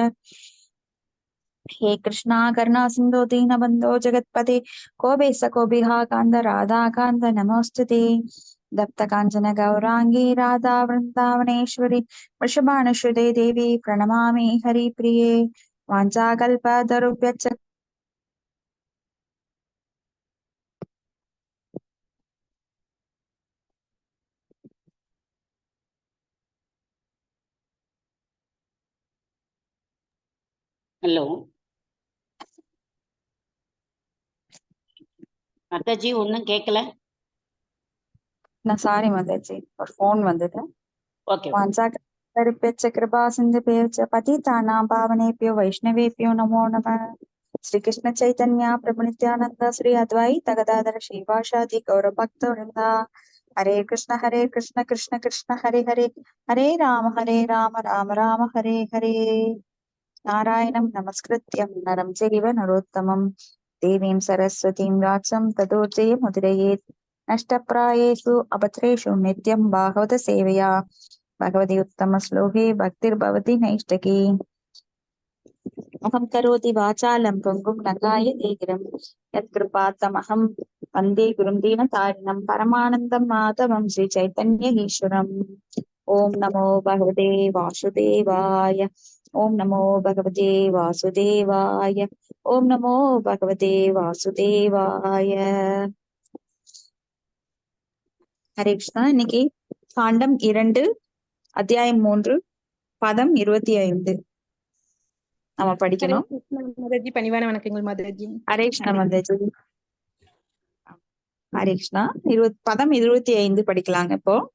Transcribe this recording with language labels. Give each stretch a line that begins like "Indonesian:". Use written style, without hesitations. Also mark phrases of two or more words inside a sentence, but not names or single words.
Sanskrit: हे कृष्णा करुणा सिन्धो दीनबन्धो जगत्पते कोऽपेस कोऽभिः कान्त राधाकान्त नमोऽस्तुते। दत्त काञ्चन गौरांगी राधा वृन्दावनेश्वरी वृषभानुसुते देवी प्रणमामि हरिप्रिये। वाञ्छाकल्पतरुभ्यश्च
Tamil: ஹலோ அத்தாஜி, ஒன்றும் கேட்கல. நான் சாரி மாதாஜி, ஒரு ஃபோன் வந்தது. ஓகே.
Sanskrit: वाञ्छाकल्पतरुभ्यश्च कृपा सिन्धुभ्यश्च पतितानां पावनेभ्यो वैष्णवेभ्यो नमो नमः। श्री कृष्ण चैतन्य प्रभु नित्यानंद श्री अद्वैत गदाधर श्रीवासादि गौरभक्तवृंद। हरे कृष्ण कृष्ण कृष्ण हरे हरे, हरे राम राम राम हरे हरे। नारायणं नमस्कृत्यं नरं चैव नरोत्तमं देवीं सरस्वतीं व्यासं ततो जयमुदीरयेत्। नष्टप्रायेषु अभद्रेषु नित्यं भागवत सेवया भगवती उत्तमश्लोके भक्तिर्भवति नैष्ठकी। अहं करोति वाचालं पुङ्गुं नगायते गिरं यत्कृपातमहं वन्दे गुरुं दीनतारिणं परमानन्दं माधवं श्रीचैतन्यईश्वरम्। ॐ नमो भगवते वासुदेवाय, ॐ नमो भगवते वासुदेवाय, ॐ नमो भगवते वासुदेवाय। हरे कृष्णा।
Tamil: இன்னைக்கு காண்டம் 2 அத்தியாயம் 3 பதம் 25 நம்ம படிக்கணும். மாதாஜி, பணிவான வணக்கங்கள் மாதாஜி. ஹரே கிருஷ்ணா மாதாஜி. ஹரே கிருஷ்ணா. பதம் 25 படிக்கலாங்க இப்போ.